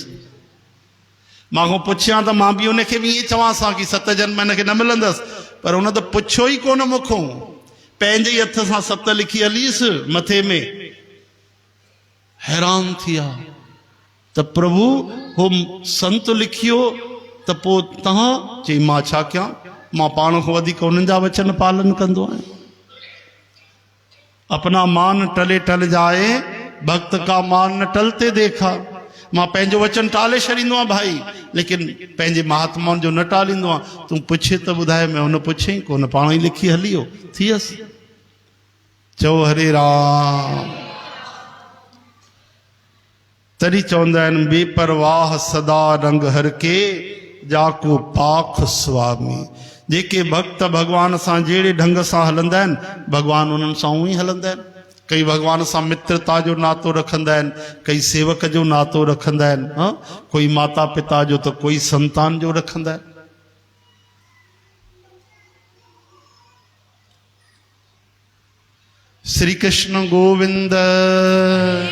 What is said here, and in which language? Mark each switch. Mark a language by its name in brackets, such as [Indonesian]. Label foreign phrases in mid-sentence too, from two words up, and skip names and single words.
[Sindhi] मां खां पुछियां त मां बि हुनखे बि ईअं चवांसि हा कि 7 जन्म हिनखे न मिलंदसि, पर हुन त पुछियो ई कोन मूंखां, पंहिंजे ई हथ सां 7 लिखी हलीसि मथे में। हैरान थी विया त प्रभु हो संत लिखियो त पोइ तव्हां? चई मां छा कयां, मां पाण खां वधीक उन्हनि जा वचन पालन कंदो आहियां। [Hindi] अपना मान टले टल जाए, भक्त का मान न टलते देखा। [Sindhi] मां पंहिंजो वचन टाले छॾींदो आहियां भाई, लेकिन पंहिंजे महात्माउनि जो न टालींदो आहियां। तूं पुछे त ॿुधाए, मैं हुन पुछे ई कोन, पाण ई लिखी हली वियो। थियसि चओ हरे राम। तरी चवंदा आहिनि बेपरवाह सदा रंग हर के जाको पाख स्वामी। जेके भक्त भगवान सां जहिड़े ढंग सां हलंदा आहिनि भगवान उन्हनि सां उहो ई हलंदा आहिनि। कई भगवान सां मित्रता जो नातो रखंदा आहिनि, कई सेवक जो नातो रखंदा आहिनि, हाँ कोई माता पिता जो तो कोई संतान जो रखंदा आहिनि। श्री कृष्ण गोविंद।